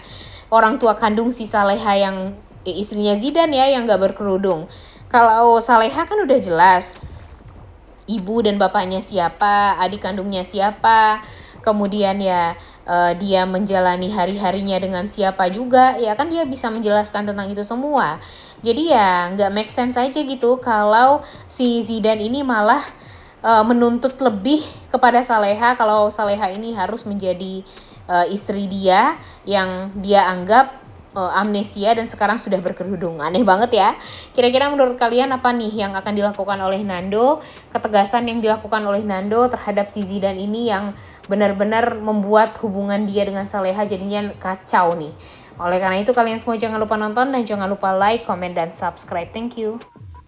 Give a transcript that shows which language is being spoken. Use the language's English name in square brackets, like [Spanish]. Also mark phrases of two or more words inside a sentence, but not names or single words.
[Indonesian] Orang tua kandung si Saleha yang istrinya Zidane ya, yang gak berkerudung. Kalau Saleha kan udah jelas ibu dan bapaknya siapa, adik kandungnya siapa, kemudian ya dia menjalani hari-harinya dengan siapa juga, ya kan dia bisa menjelaskan tentang itu semua. Jadi ya nggak [English] make sense [Indonesian] aja gitu kalau si Zidane ini malah menuntut lebih kepada Saleha, kalau Saleha ini harus menjadi istri dia yang dia anggap amnesia dan sekarang sudah berkerudung. Aneh banget ya. Kira-kira menurut kalian apa nih yang akan dilakukan oleh Nando? Ketegasan yang dilakukan oleh Nando terhadap si Zidane ini yang benar-benar membuat hubungan dia dengan Saleha jadinya kacau nih. Oleh karena itu kalian semua jangan lupa nonton dan jangan lupa like, comment, dan subscribe. [English] Thank you.